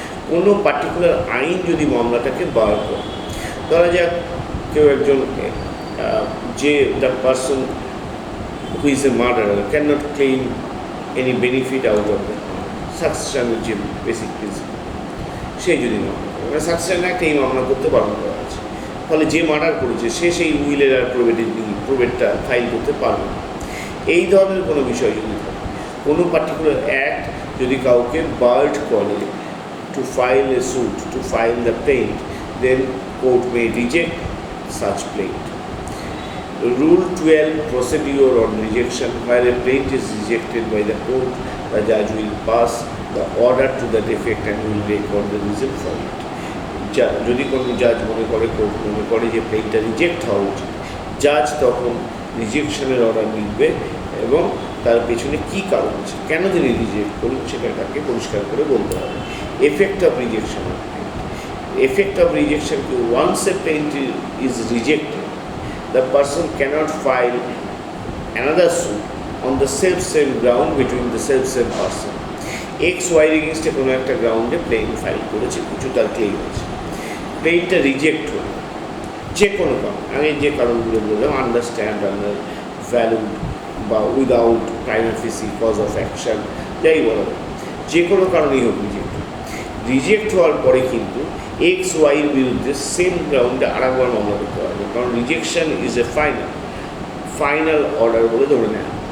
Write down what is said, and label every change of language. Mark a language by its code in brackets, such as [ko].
[bn] কোনো পার্টিকুলার আইন যদি মামলাটাকে বার করে, ধরা যাক কেউ একজন যে [en] the person who is a murderer cannot claim any benefit out of it, [bn] succession যে বেসিক প্রিন্সিপাল, সেই যদি মামলা করে, মানে সাকসেশন একটা এই মামলা করতে বারণ করা আছে, ফলে যে মার্ডার করেছে সে সেই উইলের আর প্রোভেটটা ফাইল করতে পারবে না। এই ধরনের কোনো বিষয় যদি থাকে, কোনো পার্টিকুলার অ্যাক্ট যদি কাউকে বার্ড করে [en] Two file A sweet, two file the plant, then court May reject such plaint. Rule 12 procedure on rejection. While a plaint is rejected by the court, the judge will pass the order to that effect and will record the reason for it. [bn] যদি কোনো জাজ মনে করে, court মনে করে যে প্লেন্টটা reject হওয়া উচিত, জাজ তখন রিজেকশনের অর্ডার লিখবে এবং তার পেছনে কী কারণ আছে, কেন তিনি রিজেক্ট করুন সেটা তাকে পরিষ্কার করে বলতে হবে। [en] Effect of rejection. Effect of rejection: once a plaint is rejected, the person cannot file another suit on the same ground between the same person. [bn] XY against কোনো একটা গ্রাউন্ডে প্লেন্ট ফাইল করেছে, কিছু তার ক্লেম আছে, প্লেন্টটা রিজেক্ট হলো যে কোনো কারণ, আমি যে কারণগুলো বললাম, আন্ডারস্ট্যান্ড, আন্ডার ভ্যালুড বা [en] without primary facie cause of action, [bn] যাই বলা যায়, যে কোনো কারণেই হোক রিজেক্ট হওয়ার পরে কিন্তু XY বিরুদ্ধে সেম গ্রাউন্ডে আরেকবার মামলা করতে পারবে, কারণ [en] rejection is a final order [bn] বলে ধরে নেয়।